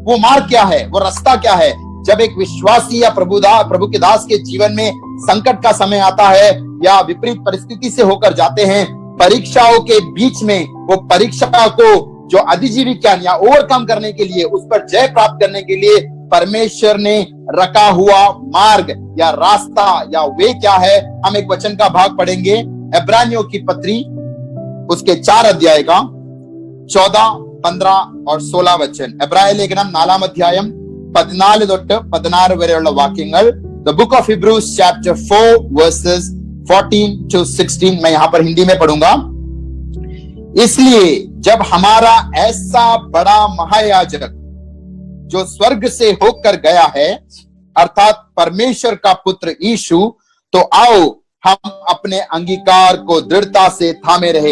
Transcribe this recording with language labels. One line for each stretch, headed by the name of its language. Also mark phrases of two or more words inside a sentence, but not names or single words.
Hindi: वो मार्ग क्या है, वो रास्ता क्या है? जब एक विश्वासी या प्रभु के दास के जीवन में संकट का समय आता है या विपरीत परिस्थिति से होकर जाते हैं, परीक्षाओं के बीच में वो परीक्षा को जो अधिजीवी ज्ञान या ओवरकम करने के लिए, उस पर जय प्राप्त करने के लिए परमेश्वर ने रखा हुआ मार्ग या रास्ता या वे क्या है, हम एक वचन का भाग पढ़ेंगे। इब्रानियों की पत्री उसके 4 अध्याय का 14, 15 और 16 വചൻ.
Malayalam: എബ്രായ ലേഖനം 4-ാം അധ്യായം 14 തൊട്ട് 16 വരെയുള്ള വാക്യങ്ങൾ.
English: The book of Hebrews chapter 4 verses 14 to 16.
Hindi: मैं यहां पर हिंदी में पढ़ूंगा. इसलिए जब हमारा ऐसा बड़ा महायाजक जो स्वर्ग से होकर गया है, अर्थात परमेश्वर का पुत्र यीशु, तो आओ हम अपने अंगीकार को दृढ़ता से थामे रहे.